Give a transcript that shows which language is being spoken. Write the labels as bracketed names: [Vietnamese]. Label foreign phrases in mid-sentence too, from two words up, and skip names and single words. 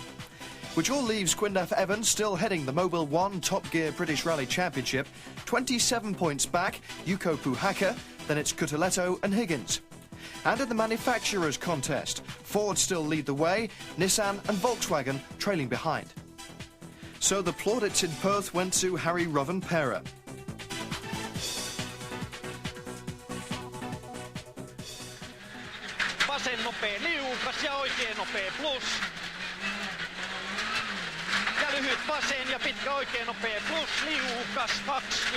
[English] Which all leaves Gwyndaf Evans still heading the Mobile 1 Top Gear British Rally Championship, 27 points back, Yuko Puhaka, then it's Kutuletto and Higgins. And in the manufacturers contest, Ford still lead the way, Nissan and Volkswagen trailing behind. So the plaudits in Perth went to Harry Rovanperä. [Finnish] Vasen nopea liukas ja oikein nopea plus. Ja lyhyt vasen ja pitkä oikein nopea plus, liukas 20.